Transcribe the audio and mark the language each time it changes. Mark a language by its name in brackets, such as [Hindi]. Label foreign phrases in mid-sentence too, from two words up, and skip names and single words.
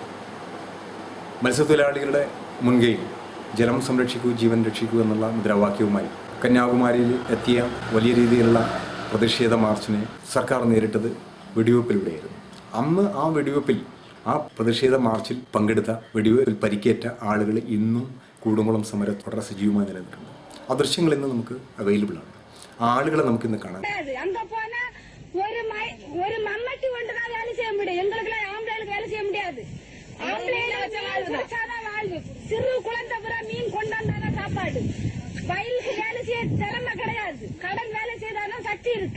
[Malayalam] മത്സ്യത്തൊഴിലാളികളുടെ മുൻകൈയിൽ ജലം സംരക്ഷിക്കൂ, ജീവൻ രക്ഷിക്കൂ എന്നുള്ള മുദ്രാവാക്യവുമായി കന്യാകുമാരിയിൽ എത്തിയ വലിയ രീതിയിലുള്ള പ്രതിഷേധ മാർച്ചിനെ സർക്കാർ നേരിട്ടത് വെടിവെപ്പിലൂടെയായിരുന്നു. അന്ന് ആ വെടിവെപ്പിൽ, ആ പ്രതിഷേധ മാർച്ചിൽ പങ്കെടുത്ത, വെടിവെപ്പിൽ പരിക്കേറ്റ ആളുകൾ ഇന്നും കൂടംകുളം സമരത്ത് വളരെ സജീവമായി നിലനിൽക്കുന്നു. ആ ദൃശ്യങ്ങൾ ഇന്ന് നമുക്ക് അവൈലബിൾ ആണ്. ആ ആളുകളെ നമുക്കിന്ന് കാണാം. [Tamil] சிறு குழந்தை பூரா மீன் கொண்டாந்தாதான் சாப்பாடு. வயலுக்கு வேலை செய்ய திறமை கிடையாது. கடன் வேலை செய்தாலும் சக்தி இருக்கு.